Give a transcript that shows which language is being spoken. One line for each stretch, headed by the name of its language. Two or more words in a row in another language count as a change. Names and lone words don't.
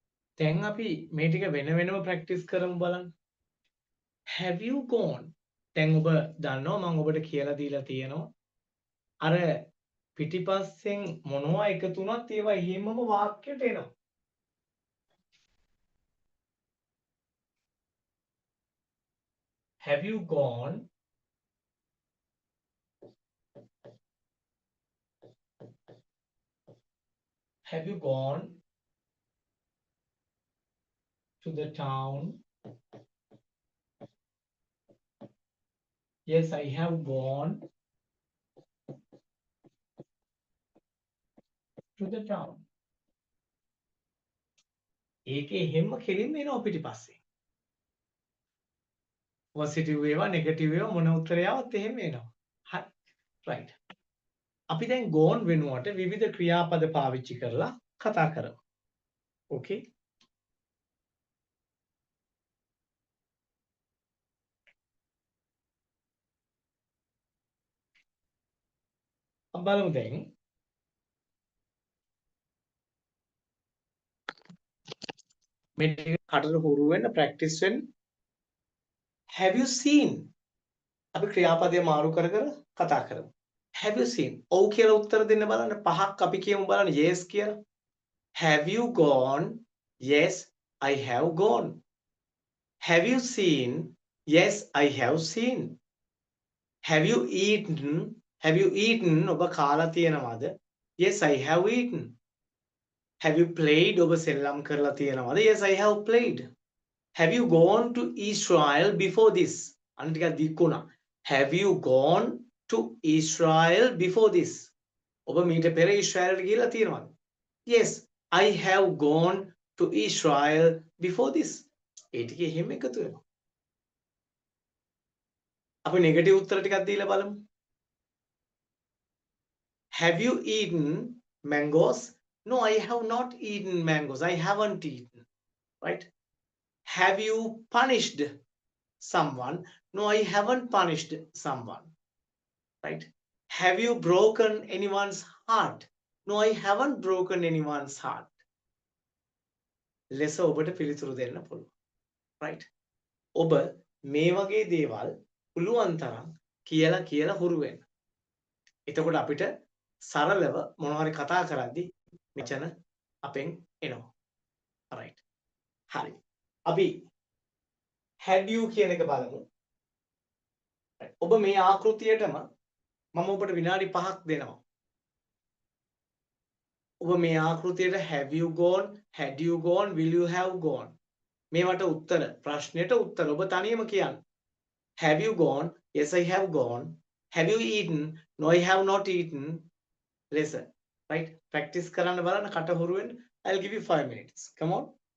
Sinhala: දැන් අපි මේ ටික වෙන වෙනම ප්‍රැක්ටිස් කරමු බලන්න.
English: Have you gone?
Sinhala: දැන් ඔබ දන්නවා මම ඔබට කියලා දීලා තියෙනවා. අර පිටිපස්සෙන් මොනවා එකතු වුණත් ඒවා එහෙමම වාක්‍යයට එනවා.
English: Have you gone? Have you gone to the town? Yes, I have gone to the town.
Sinhala: ඒකේ හැම කෙලින්ම එනවා පිටිපස්සේ. පොසිටිව් වේවා නෙගටිව් වේවා මොන උත්තරය ආවත් එහෙම එනවා. හරි. රයිට්. අපි දැන් gone වෙනුවට විවිධ ක්‍රියාපද පාවිච්චි කරලා කතා කරමු. ඕකේ? අපි බලමු දැන් මේ ටික කටට හුරු වෙන්න ප්‍රැක්ටිස් වෙන්න.
English: Have you seen?
Sinhala: අපි ක්‍රියාපදය මාරු කර කර කතා කරමු.
English: Have you seen?
Sinhala: ඔව් කියලා උත්තර දෙන්න බලන්න. පහක් අපි කියමු බලන්න yes කියලා.
English: Have you gone? Yes, I have gone. Have you seen? Yes, I have seen. Have you eaten? Have you eaten?
Sinhala: ඔබ කාලා තියෙනවද?
English: Yes, I have eaten. Have you played?
Sinhala: ඔබ සෙල්ලම් කරලා තියෙනවද?
English: Yes, I have played. Have you gone to Israel before this?
Sinhala: අන්න ටිකක් දික්කුණා.
English: Have you gone to Israel before this?
Sinhala: ඔබ මීට පෙර ඊශ්‍රායලට ගිහිල්ලා තියෙනවද?
English: Yes, I have gone to Israel before this.
Sinhala: ඒ ටික එහෙම එකතු වෙනවා. අපි නෙගටිව් උත්තර ටිකක් දීලා බලමු.
English: Have you eaten mangoes? No, I have not eaten mangoes. I haven't eaten. Right? Have you punished someone? No, I haven't punished someone. Right? Have you broken anyone's heart? No, I haven't broken anyone's heart.
Sinhala: ලෙස ඔබට පිළිතුරු දෙන්න පුළුවන්. Right? ඔබ මේ වගේ දේවල් පුළුවන් තරම් කියලා කියලා හුරු වෙන්න. එතකොට අපිට සරලව මොනවා හරි කතා කරද්දී මෙතන අපෙන් එනවා. right. හරි. අපි
English: had you
Sinhala: කියන එක බලමු. ඔබ මේ ආකෘතියටම මම ඔබට විනාඩි 5ක් දෙනවා. ඔබ මේ ආකෘතියට
English: have you gone, had you gone, will you have gone
Sinhala: මේවට උත්තර ප්‍රශ්නෙට උත්තර ඔබ තනියම කියන්න.
English: Have you gone? Yes, I have gone. Have you eaten? No, I have not eaten. Listen, right?
Sinhala: Practice කරන්න බලන්න කට හුරු වෙන්න.
English: I'll give you 5 minutes. Come on.